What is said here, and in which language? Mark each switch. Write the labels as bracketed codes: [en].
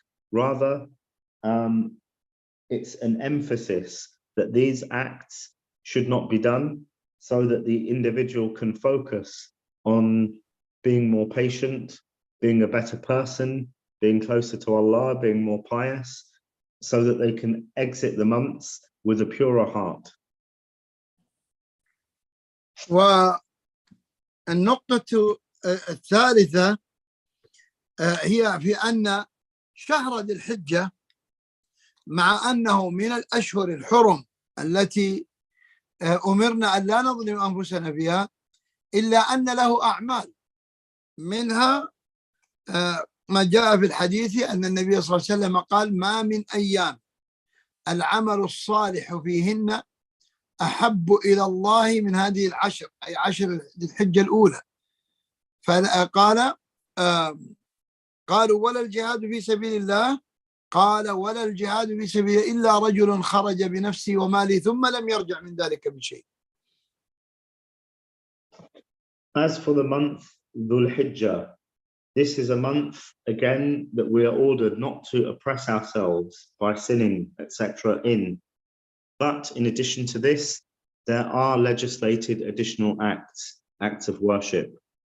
[en] Rather, it's an emphasis that these acts should not be done so that the individual can focus on being more patient, being a better person, being closer to Allah, being more pious, so that they can exit the months with a purer heart. [ar] والنقطة الثالثة هي في أن شهر ذي الحجة مع أنه من الأشهر الحرم التي أمرنا أن لا نظلم أنفسنا فيها، إلا أن له أعمال، منها ما جاء في الحديث أن النبي صلى الله عليه وسلم قال: ما من أيام العمل الصالح فيهن أحب إلى الله من هذه العشر، أي عشر ذي الحجة الأولى. فقال قالوا: ولا الجهاد في سبيل الله؟ قال: ولا الجهاد في سبيل إلا رجل خرج بنفسه وماله ثم لم يرجع من ذلك بشيء. [en] As for the month Dhul Hijjah, this is a month, again, that we are ordered not to oppress ourselves by sinning, etc. in. But in addition to this, there are legislated additional acts of worship.